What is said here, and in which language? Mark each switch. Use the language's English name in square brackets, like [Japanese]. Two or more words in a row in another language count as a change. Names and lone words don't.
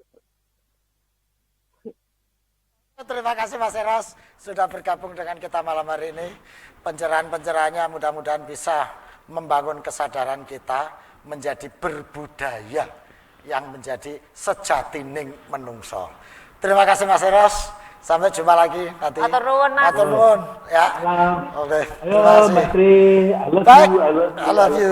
[Indonesian] Terima kasih Mas Eros sudah bergabung dengan kita malam hari ini. Pencerahan-pencerahannya mudah-mudahan bisa membangun kesadaran kita menjadi berbudaya yang menjadi [Javanese] sejatining menungso. [Indonesian] Terima kasih Mas Eros. Sampai jumpa lagi nanti. [Javanese] Atur nuwun Mas. Atur nuwun [Indonesian] ya. Oke. Terima kasih. Baik. [English] I love you.